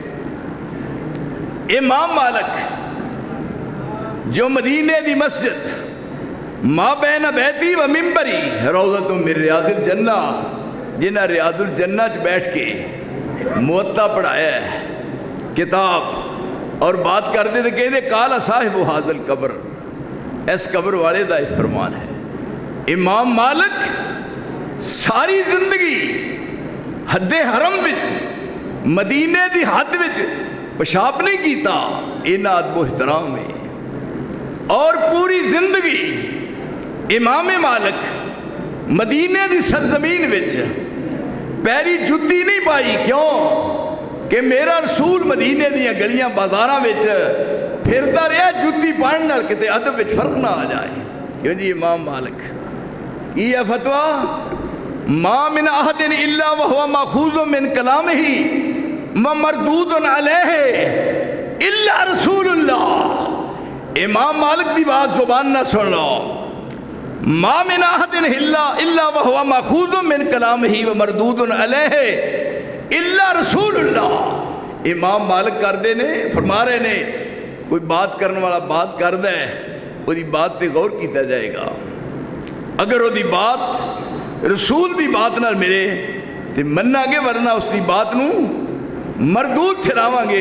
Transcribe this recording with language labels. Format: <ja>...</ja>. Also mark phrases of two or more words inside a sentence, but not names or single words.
<pa>امام مالک جو مدینے دی مسجد</pa> <ar>ما بین بیتی و منبری روضۃ من ریاض الجنہ،</ar> <pa>جنہ</pa> <ar>ریاض الجنہ</ar> <pa>چ بیٹھ کے موطا پڑھایا ہے کتاب، اور بات کرتے تھے کہتے</pa> <ar>قال صاحب ھذا القبر،</ar> <pa>اس قبر والے دا فرمان ہے. امام مالک ساری زندگی حد حرم وچ مدینے دی حد وچ پیشاب نہیں کیتا، انہاں ادب و احترام ہے. اور پوری زندگی امام مالک مدینے دی سرزمین وچ پیری جتی نہیں پائی. کیوں کہ میرا رسول مدینے دیاں گلیاں بازاراں وچ پھردا رہا جتی پانے نال کتے ادب وچ فرق نہ آ جائے.</pa> <ur>کیوں جی امام مالک یہ فتویٰ</ur> <ar>ما من احد الا وهو ماخوذ من کلامہ ومردود علیہ الا رسول اللہ.</ar> <pa>امام مالک دی بات زبان نہ سن لو.</pa> <ar>ما من احد الا وهو ماخوذ من کلامہ ومردود علیہ الا رسول اللہ.</ar> <pa>امام مالک کردے نے فرما رہے نے کوئی بات کرنے والا بات کردا ہے وہ دی بات تے غور کیتا جائے گا. اگر وہ دی بات رسول دی بات نال ملے تے مننا گے، ورنہ اس دی بات نو مردود ٹھہراواں گے.</pa>